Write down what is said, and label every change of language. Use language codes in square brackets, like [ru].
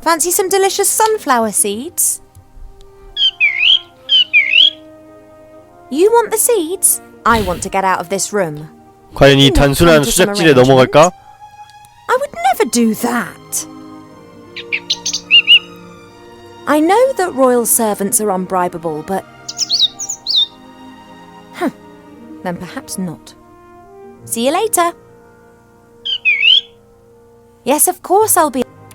[en] fancy some delicious sunflower seeds? You want the seeds? I want to get out of this room. [ko] 과연 이 단순한 수작질에 넘어갈까? [en] I would never do that. I know that royal servants are unbribable, but... Then perhaps not. See you later. Yes, of course I'll be...